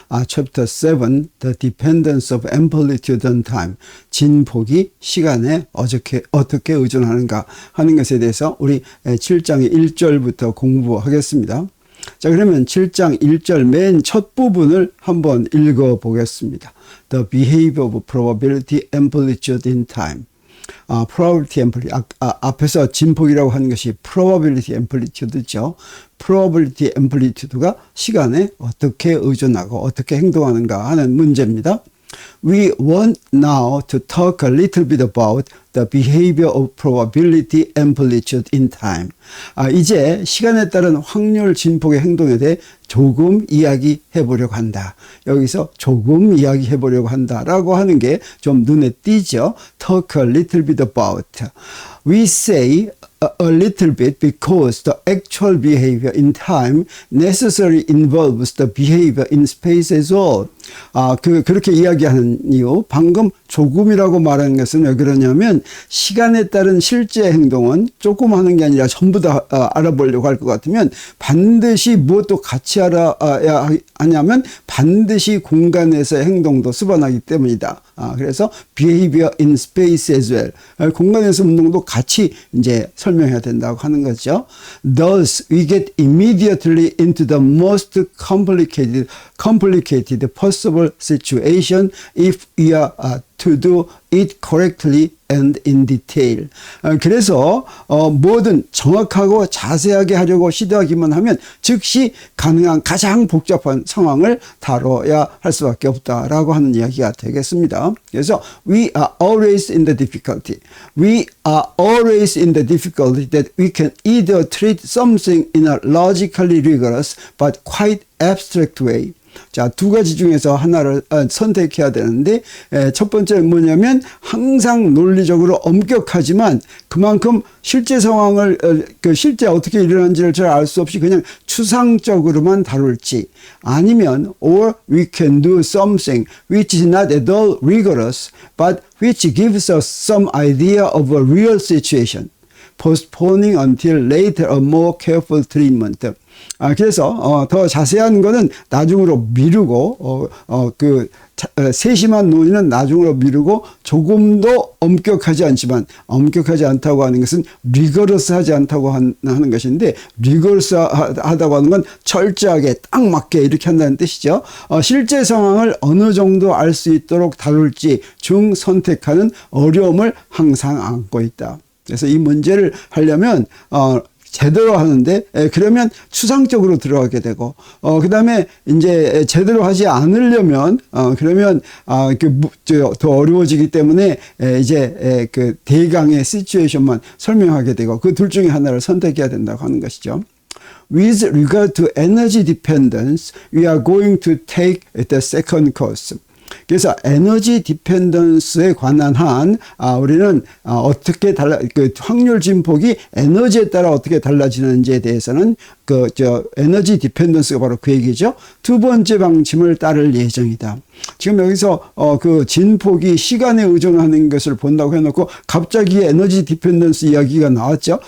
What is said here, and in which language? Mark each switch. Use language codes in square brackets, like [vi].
[en] Chapter 7, The Dependence of Amplitude on Time. [ko] 진폭이 시간에 어떻게 의존하는가 하는 것에 대해서 우리 7장의 1절부터 공부하겠습니다. 자, 그러면 7장 1절 맨 첫 부분을 한번 읽어 보겠습니다. [en] The behavior of probability amplitude in time. probability amplitude. [ko] 앞에서 진폭이라고 하는 것이 probability amplitude죠. probability amplitude가 시간에 어떻게 의존하고 어떻게 행동하는가 하는 문제입니다. [en] We want now to talk a little bit about the behavior of probability amplitude in time. [ko] 이제 시간에 따른 확률 진폭의 행동에 대해 조금 이야기해 보려고 한다. 여기서 조금 이야기해 보려고 한다라고 하는 게 좀 눈에 띄죠. [en] Talk a little bit about. We say a little bit because the actual behavior in time necessarily involves the behavior in space as well. [ko] 그렇게 이야기하는 이유, 방금 조금이라고 말하는 것은 왜 그러냐면 시간에 따른 실제 행동은 조금 하는 게 아니라 전부 다 알아보려고 할 것 같으면 반드시 무엇도 같이 알아야 하냐면 반드시 공간에서의 행동도 수반하기 때문이다. 그래서 [en] behavior in space as well. [ko] 공간에서 운동도 같이 이제 설명해야 된다고 하는 거죠. [en] Thus, we get immediately into the most complicated possible situation if we are to do it correctly and in detail. [ko] 그래서 뭐든 정확하고 자세하게 하려고 시도하기만 하면 즉시 가능한 가장 복잡한 상황을 다뤄야 할 수밖에 없다라고 하는 이야기가 되겠습니다. 그래서 [en] we are always in the difficulty. We are always in the difficulty that we can either treat something in a logically rigorous but quite abstract way. [ko] 자, 두 가지 중에서 하나를 선택해야 되는데, 첫 번째는 뭐냐면 항상 논리적으로 엄격하지만 그만큼 실제 상황을 실제 어떻게 일어난지를 잘 알 수 없이 그냥 추상적으로만 다룰지, 아니면 [en] or we can do something which is not at all rigorous but which gives us some idea of a real situation, postponing until later a more careful treatment. [ko] 그래서 더 자세한 거는 나중으로 미루고 세심한 논의는 나중으로 미루고 조금도 엄격하지 않지만, 엄격하지 않다고 하는 것은 리거러스하지 않다고 하는 것인데, 리거러스하다고 하는 건 철저하게 딱 맞게 이렇게 한다는 뜻이죠. 실제 상황을 어느 정도 알 수 있도록 다룰지 중 선택하는 어려움을 항상 안고 있다. 그래서 이 문제를 하려면 제대로 하는데, 그러면 추상적으로 들어가게 되고, 그 다음에 이제 제대로 하지 않으려면, 그러면, 더 어려워지기 때문에, 이제, 그 대강의 시츄에이션만 설명하게 되고, 그 둘 중에 하나를 선택해야 된다고 하는 것이죠. [en] With regard to energy dependence, we are going to take the second course. [ko] 그래서 에너지 디펜던스에 관한 한 우리는 어떻게 확률 진폭이 에너지에 따라 어떻게 달라지는지에 대해서는 에너지 디펜던스가 바로 그 얘기죠. 두 번째 방침을 따를 예정이다. 지금 여기서 그 진폭이 시간에 의존하는 것을 본다고 해놓고 갑자기 에너지 디펜던스 이야기가 나왔죠.